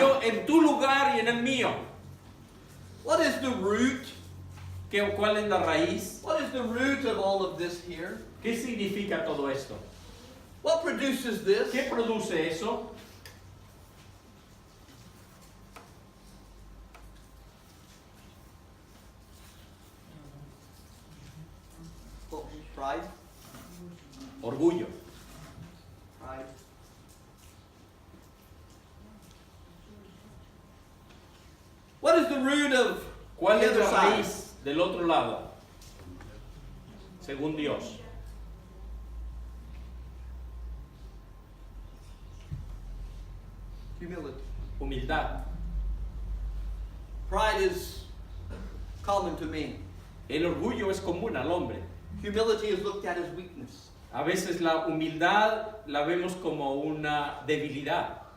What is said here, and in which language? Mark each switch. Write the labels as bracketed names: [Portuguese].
[Spanish] murió en tu lugar y en el mío. [English] What is the root? [Spanish] ¿Cuál es la raíz? [English] What is the root of all of this here? [Spanish] ¿Qué significa todo esto? [English] What produces this? [Spanish] ¿Qué produce eso? [English] Well, pride. [Spanish] Orgullo. [English] Pride. What is the root of [Spanish] ¿Cuál [English] the [Spanish] es [English] other [Spanish] la [English] side? [Spanish] raíz del otro lado? Según Dios. [English] Humility. [Spanish] Humildad. [English] Pride is common to me. [Spanish] El orgullo es común al hombre. [English] Humility is looked at as weakness. [Spanish] A veces la humildad la vemos como una debilidad.